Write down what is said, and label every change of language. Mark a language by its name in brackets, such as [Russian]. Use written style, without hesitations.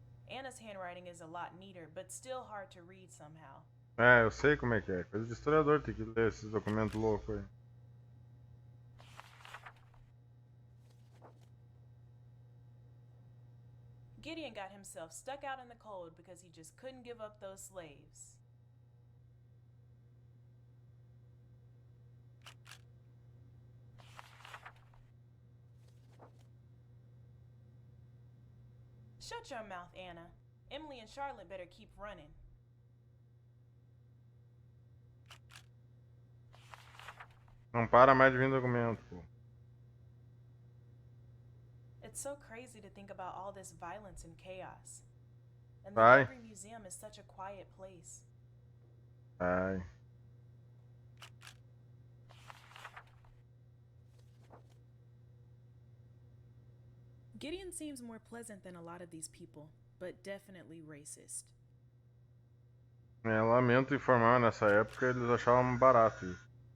[English] Anna's handwriting is a lot neater, but still hard to read somehow. [Portuguese] É, eu sei como é que é. Coisa de historiador tem que ler esses documentos loucos aí. [English] Gideon got himself stuck out in the cold because he just couldn't give up those slaves. Shut your mouth, Anna. Emily and Charlotte better keep running. [Portuguese] Não para mais de vir documento, pô. [English] It's so crazy to think about all this violence and chaos. And the [Portuguese] Vai. [English] Every Museum is such a quiet place. Ai. Gideon seems more pleasant than a lot of these people, but definitely racist. [Portuguese] É, lamento informar, nessa época eles achavam barato isso.